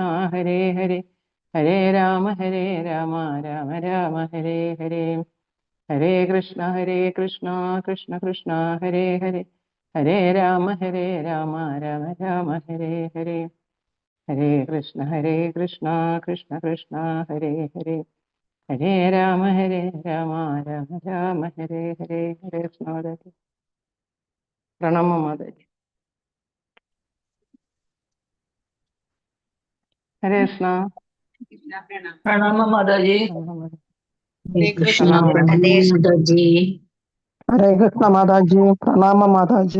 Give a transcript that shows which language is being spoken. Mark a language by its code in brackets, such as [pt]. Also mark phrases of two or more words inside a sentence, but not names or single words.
[sa] ഹരേ ഹരേ ഹരേ രാമ രാമ രാമ ഹരേ ഹരേ ഹരേ കൃഷ്ണ കൃഷ്ണ കൃഷ്ണ ഹരേ ഹരേ ഹരേ രാമ രാമ രാമ ഹരേ ഹരേ ഹരേ കൃഷ്ണ കൃഷ്ണ കൃഷ്ണ ഹരേ ഹരേ ഹരേ രാമ രാമ രാമ ഹരേ ഹരേ ഹരേ കൃഷ്ണ മാതാജി. [ml] പ്രണാമ മാതാജി. ഹരേ കൃഷ്ണ. പ്രണാമ മാതാജി. ഹരേ കൃഷ്ണ മാതാജി. ഹരേ കൃഷ്ണ മാതാജി. പ്രണാമ മാതാജി.